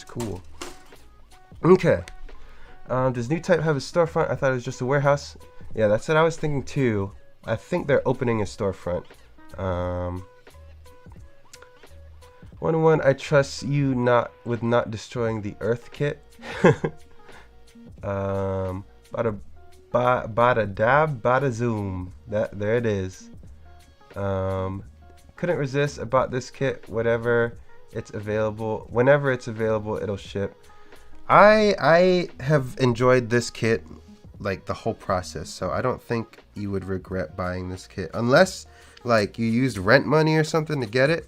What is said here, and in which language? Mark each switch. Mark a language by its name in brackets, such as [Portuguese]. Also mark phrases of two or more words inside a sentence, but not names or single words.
[English] Cool. Okay. Does New Type have a storefront? I thought it was just a warehouse. Yeah, that's what I was thinking too. I think they're opening a storefront. 1-1, I trust you not destroying the Earth kit. Bada dab, bada zoom. There it is. Couldn't resist. I bought this kit. Whenever it's available, it'll ship. I have enjoyed this kit like the whole process, so I don't think you would regret buying this kit unless like you used rent money or something to get it.